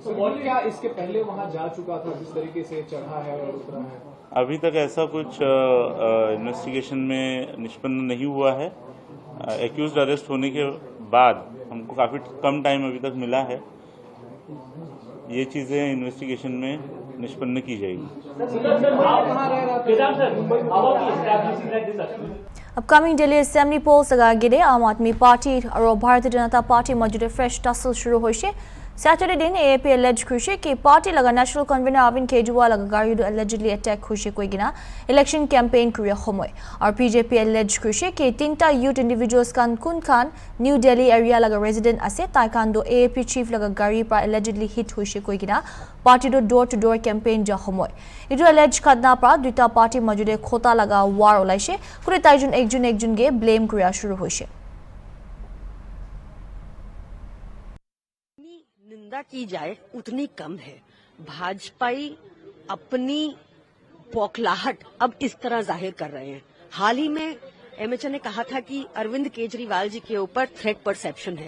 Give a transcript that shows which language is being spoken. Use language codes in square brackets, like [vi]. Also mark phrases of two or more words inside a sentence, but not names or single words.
[hi] तो और क्या इसके पहले वहां जा चुका था, जिस तरीके से चढ़ा है और उतरा है? अभी तक ऐसा कुछ इन्वेस्टिगेशन में निष्पन्न नहीं हुआ है। [en] accused arrest [hi] होने के बाद हमको काफी कम टाइम अभी तक मिला है, ये चीजें इन्वेस्टिगेशन में निष्पन्न की जाएगी। [en] Upcoming Delhi Assembly polls [nag] agagide Aam Aadmi Party aro Bharatiya Janata Party majude [en] fresh tussle [nag] shuru hoise. Saturday din AAP alleged khushe ki party laga [en] national convener [nag] Arvind Kejriwal laga gari do allegedly attack khushe koigina [en] election campaign [nag] kuriya homoy. Our BJP alleged khushe ki tinta [en] youth individuals [nag] kun Khan New Delhi area laga resident ase taikan do AAP chief laga gari par allegedly hit hoise koigina party do [en] door to door campaign [nag] ja homoy. Itu alleged khatna par duita party majude khota laga war olaise kure taijun ekjun ge blame kuriya shuru hoise. [hi] निंदा की जाए उतनी कम है। भाजपाई अपनी बौखलाहट अब इस तरह जाहिर कर रहे हैं। हाल ही में एमएचए ने कहा था कि अरविंद केजरीवाल जी के ऊपर [en] threat perception [hi] है।